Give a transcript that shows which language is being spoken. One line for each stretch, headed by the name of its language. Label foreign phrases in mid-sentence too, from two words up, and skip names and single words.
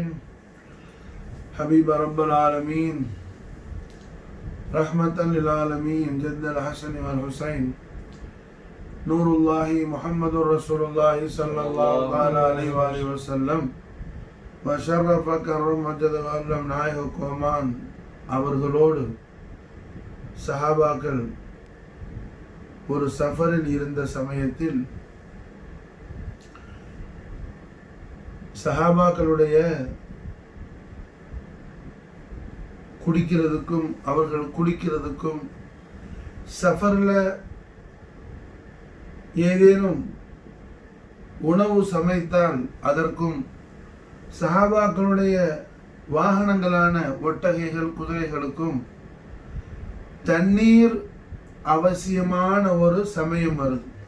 Arabic: حبيب رب العالمين رحمة للعالمين جد الحسن والحسين نور الله محمد رسول الله صلى الله عليه وآله وسلم وشرف كرم مجد وعلم
Tamil: நாயக கோமான் அவர்களோடு சஹாபாக்கள் ஒரு சஃபரில் இருந்த சமயத்தில் சஹாபாக்களுடைய குடிக்கிறதுக்கும் அவர்கள் குளிக்கிறதுக்கும் சஃபர்ல ஏதேனும் உணவு சமைத்தால் அதற்கும் சஹாபாக்களுடைய வாகனங்களான ஒட்டகைகள் குதிரைகளுக்கும் தண்ணீர் அவசியமான ஒரு சமயம் வருது.